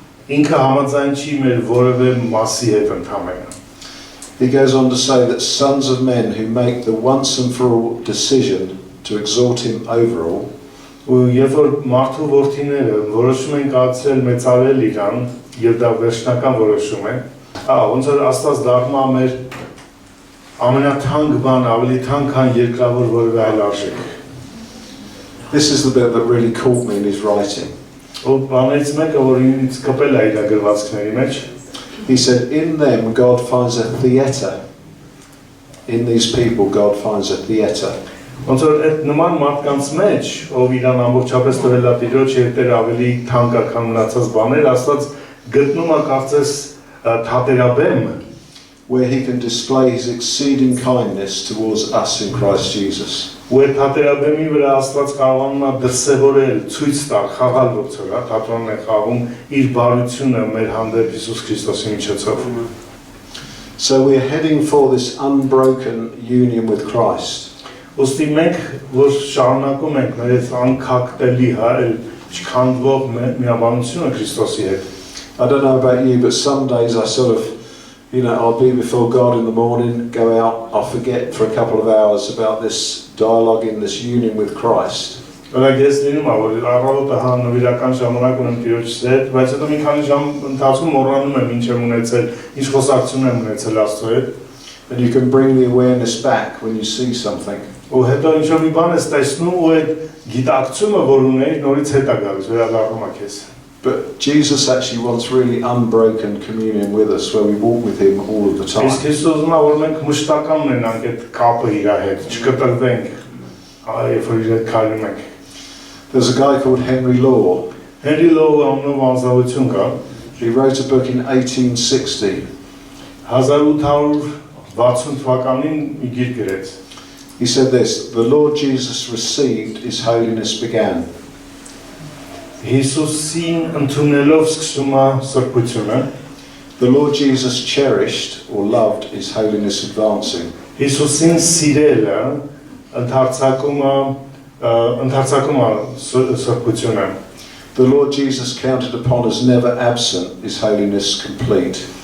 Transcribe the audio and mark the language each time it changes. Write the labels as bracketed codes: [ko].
[hy] Ինքը համաձայն չի մեր որևէ մասի հետ ընդհանրապես։ [en] He goes on to say that sons of men who make the once and for all decision to exalt Him over all, [hy] ու երբ որ մարդու որդիները որոշում են կայացրել մեծարել իրան եւ դա վերջնական որոշում է, ոնց որ Աստված դառնում է մեր ամենաթանկ բան, ավելի թանկ քան երկրավոր որևէ այլ արժեք։ [en] This is the bit that really caught me in his writing. [hy] Ու բաներից մեկը, որ ինձ կպել է իր գրվածքների մեջ, [en] he said, in them God finds a theatre. In these people God finds a theatre. [hy] Ոնց որ այդ նման մարդկանց մեջ, ով իրան ամբողջապես տվել է Տիրոջ հետերը ավելի թանկ է քան մնացած բաներ, Աստված գտնում է կարծես թատերաբեմ, [en] where he can display his exceeding kindness towards us in Christ Jesus. [hy] Ու այդ թատերաբեմի վրա Աստված կարողանում է դրսևորել, ցույց տալ, խաղալ ոնց որ, թատրոնն է խաղում իր բարությունը մեր հանդեպ Հիսուս Քրիստոսի միջոցով։ [en] So we're heading for this unbroken union with Christ. [hy] Ոստի մենք որ շարունակում ենք մեր այս անկախտելի չքանդվող միաբանությունը Քրիստոսի հետ։ [en] I don't know about you, but some days I sort of, I'll be before God in the morning, go out, I'll forget for a couple of hours about this dialogue in this union with Christ. [hy] Բայց ես լինում է, որ առավոտը նվիրական ժամանակ ունեմ Տիրոջս հետ, բայց հետո մի քանի ժամ ընթացքում մոռանում եմ ինչ եմ ունեցել, ինչ խոսակցություն եմ ունեցել Աստծո հետ։ [en] And you can bring the awareness back when you see something. [hy] Ու հետո ինչ որ մի բան ես տեսնում ու այդ գիտակցումը, որ ունեիր, նորից հետ է գալիս, վերադառնում է քեզ։ [en] But Jesus actually wants really unbroken communion with us, where we walk with Him all of the time. [hy] Իսկ Հիսուսը ուզում է, որ մենք մշտական ունենանք այդ կապը իր հետ, չկտրվենք, երբ որ իր հետ քայլում ենք։ [en] There's a guy called Henry Law. [hy] Henry Law անունով անձնավորություն կա։ [en] He wrote a book in 1860. [hy] 1860 թվականին մի գիրք գրեց։ [en] He said this, the Lord Jesus received, His holiness began. [hy] Հիսուսին ընդունելով սկսում է սրբությունը։ [en] The Lord Jesus cherished or loved, His holiness advancing. [hy] Հիսուսին սիրելը ընդարձակում է սրբությունը։ [en] The Lord Jesus counted upon as never absent, His holiness complete.